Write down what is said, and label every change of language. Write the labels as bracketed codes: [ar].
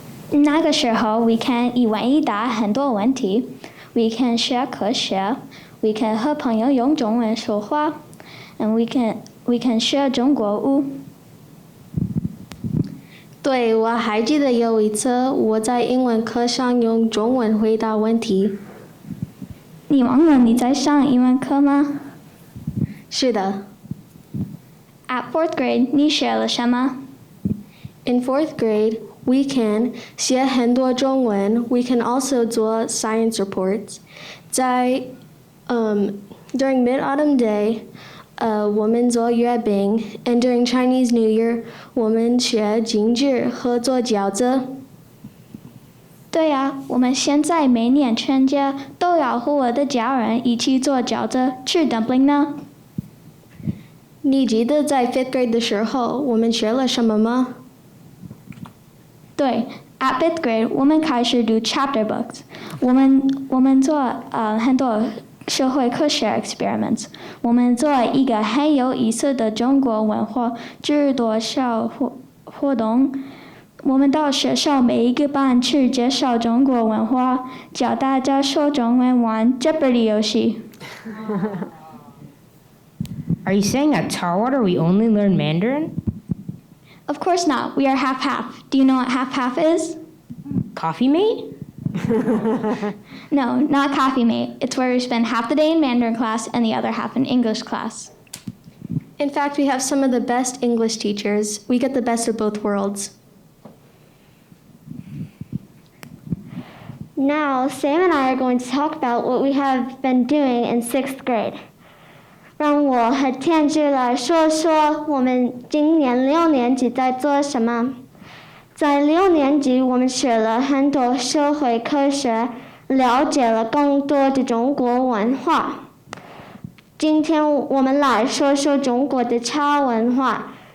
[zh] 那个时候 [en] we can [zh] 一问一答很多问题 ，we can 学科学 ，we can 和朋友用中文说话 ， [en] and we can [zh] 学中国舞。对，我还记得有一次我在英文课上用中文回答问题。你忘了你在上英文课吗？是的。 [en] At fourth grade， [zh] 你学了什么 [en] ？In fourth grade, we can [zh] 写很多中文。 [en] We can also 做 science reports. 在during Mid-Autumn Day, [zh] 我们做月饼 [en] ，and during Chinese New Year, [zh] 我们学京剧和做饺子。对呀，我们现在每年春节都要和我的家人一起做饺子、吃 dumpling 呢。你记得在 [en] fifth grade [zh] 的时候，我们学了什么吗？对 ， [en] at fifth grade [zh] 我们开始读 [en] chapter books， [zh] 我们做很多社会科学 experiments， 我们做一个很有意思的中国文化制作小活动。我们到学校每一个班去介绍中国文化，教大家说中文，玩 Jeopardy 游戏。 [en] Are you saying at Tarwater we only learn Mandarin? Of course not. We are half-half. Do you know what half-half is? Coffee mate? No, not coffee mate. It's where we spend half the day in Mandarin class and the other half in English class. In fact, we have some of the best English teachers. We get the best of both worlds. Now, Sam and I are going to talk about what we have been doing in 6th grade. [zh] 让我和天志来说说我们今年6年级在做什么。在6年级，我们学了很多社会科学，了解了更多的中国文化。今天我们来说说中国的茶文化。